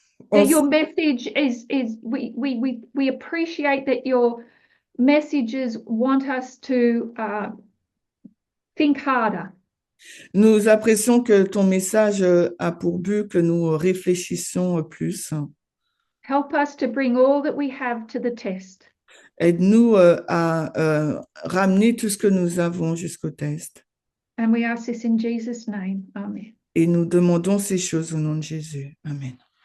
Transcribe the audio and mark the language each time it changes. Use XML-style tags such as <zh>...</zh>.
<en>That your message is we appreciate that your messages want us to think harder.</en> <fr>Nous apprécions que ton message a pour but que nous réfléchissons plus.</fr> <en>Help us to bring all that we have to the test.</en> <fr>Aide-nous à ramener tout ce que nous avons jusqu'au test.</fr> <en>And we ask this in Jesus' name. Amen.</en> <fr>Et nous demandons ces choses au nom de Jésus. Amen.</fr>